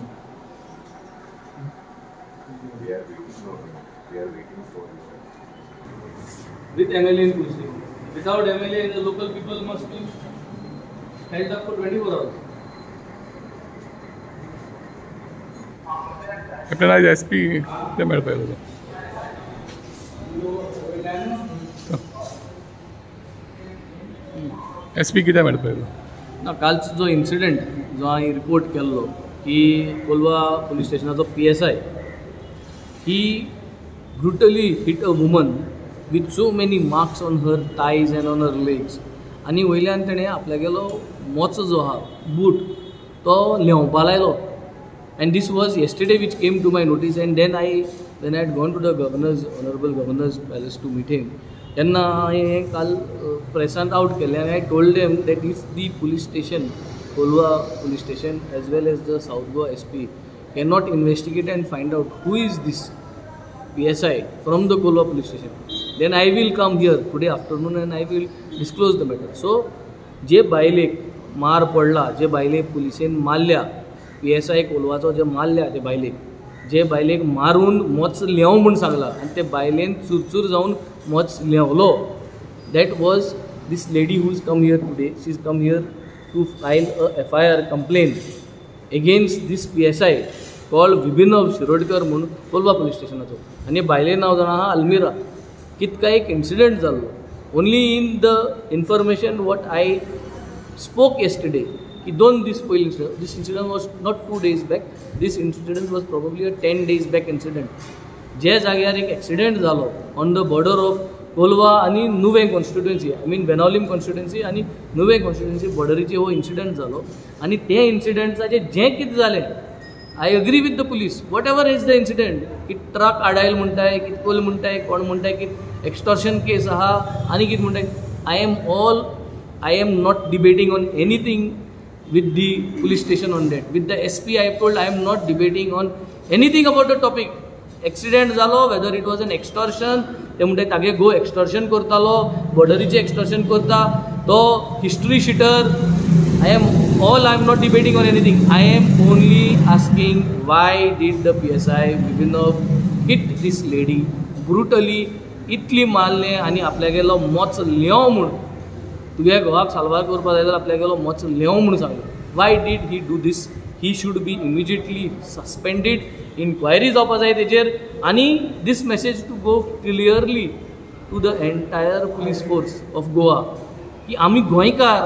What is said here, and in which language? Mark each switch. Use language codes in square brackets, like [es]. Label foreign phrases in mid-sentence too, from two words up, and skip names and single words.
[en] with MLA in police station. Without MLA, the local people must be held up for 24 hours. [kok] आपल्याला आज SP ते मेळ पाहिजे SP कितें मेळ पाहिजे ना कालचो जो इन्सिडेंट जो हांवें रिपोर्ट केल्लो की कोलवा पुलीस स्टेशनाचो PSI [en] he brutally hit a woman with so many marks on her thighs and on her legs. [kok] आणि वयल्यान तेणें आपल्यागेलो मोचो जो आहा बूट तो लेवपा लायलो. [en] And this was yesterday which came to my notice, and then I had gone to the honorable governor's palace to meet him. Then I call present out केले and I told them that if the police station, Kolwa police station as well as the South Goa SP cannot investigate and find out who is this PSI from the Kolwa police station, then I will come here today afternoon and I will disclose the matter. [kok] So जे बायलेक मार पडला, जे बायलेक पुलिसेन मारल्या, PSI कोलवाचो जे मारल्या ते बायलेक, जे बायलेक मारून मोच लेव म्हूण सांगला आनी ते बायलेन चुरचूर जावन मोच लेवलो, [en] that was this lady who is come here today. She is come here to file a FIR complaint against this PSI called Vibhinav Shirodkar म्हणून कोलवा police स्टेशनाचो. [kok] आनी बायलेन नांव जाणा आहा अल्मिरा. कितका एक इन्सिडंट जाल्लो. [en] Only in the information what I spoke yesterday, [kok] कि 2 दीस पयलीं, [en] this incident was not 2 days back, this incident was probably a 10 days back incident. [kok] जे जाग्यार एक एक्सिडेंट जालो [en] on the border of Colva [kok] आनी नुवें कॉन्स्टिट्युएन्सी, [en] I mean Benaulim constituency [kok] आनी नुवें कॉन्स्टिट्युएन्सी बॉर्डरीचेर हो इन्सिडंट जालो. आनी ते इन्सिडंटाचें जें कितें जालें, [en] I agree with the police, whatever is the incident, [kok] की ट्रक आडायल म्हणटाय, कितकोल म्हणटाय, कोण म्हणटाय की [en] extortion case [kok] आहा आनी कितें म्हणटाय. [en] I am not debating on anything with the police station on that. With the SP I have told I am not debating on anything about the topic. Accident जालो, whether it was an extortion, [kok] ते म्हणटाय तागे गो एक्स्टॉर्शन करतालो, बॉर्डरीचे एक्स्टॉर्शन करता, तो [en] history sheeter. I am not debating on anything. I am only asking why did the PSI Vibhinav hit this lady brutally, [kok] इतली मारले आनी आपल्या गेलो मोच लेव म्हूण, तुगे घोवाक साल्वार करपा जाय जाल्यार आपल्या गेलो मोच लेव म्हूण सांगलो. [en] why did he do this? he should be immediately suspended. [kok] इन्क्वायरी जावपा जाय तेजेर. [en] आनी this message to go clearly to the entire police force of Goa [kok] की आमी गोंयकार.